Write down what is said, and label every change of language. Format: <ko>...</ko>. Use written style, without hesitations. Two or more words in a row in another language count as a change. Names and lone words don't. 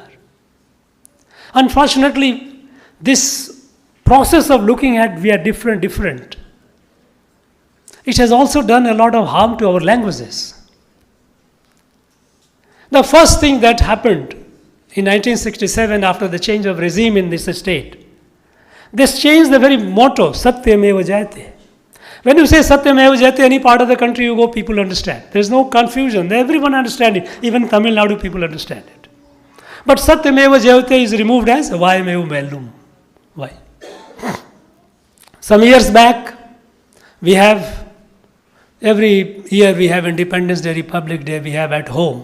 <en>Unfortunately, this process of looking at we are different, it has also done a lot of harm to our languages. The first thing that happened in 1967 after the change of regime in this state, this changed the very motto,</en> <sa>Satyameva Jayate.</sa> <en>When you say</en> <sa>Satyameva Jayate,</sa> <en>any part of the country you go, people understand. There is no confusion. Everyone understands it. Even Tamil Nadu people understand it. But</en> <sa>Satyameva Jayate</sa> <en>is removed as Vayameva Mellum. Why? Some years back, we have, every year we have Independence Day, Republic Day, we have at home.</en>